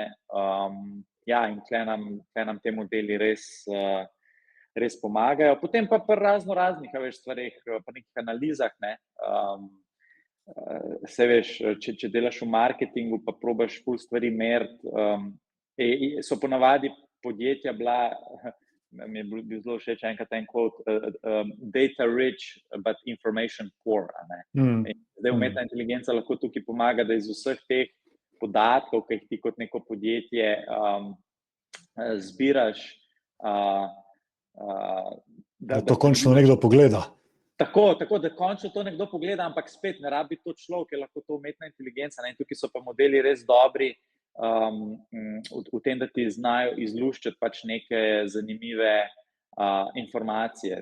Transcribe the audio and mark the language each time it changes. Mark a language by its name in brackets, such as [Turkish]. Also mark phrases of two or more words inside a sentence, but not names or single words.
[Slovenian] In tle nam te modeli res pomagajo. Potem pa pri raznih, a veš, stvareh, pri nekih analizah, ne. Saj veš, če delaš v marketingu, pa probaš ful stvari meriti, so ponavadi podjetja bila, mi je bil zelo všeč enkrat en quote, [English] data rich, but information poor, [Slovenian] a ne. Zdaj umetna inteligenca lahko tukaj pomaga, da iz vseh teh podatkov, ki jih ti kot neko podjetje zbiraš, da to končno nekdo pogleda. Tako, da končno to nekdo pogleda, ampak spet ne rabi to človek, je lahko to umetna inteligenca, ne, in tukaj so pa modeli res dobri, v tem, da ti znajo izluščiti pač neke zanimive informacije.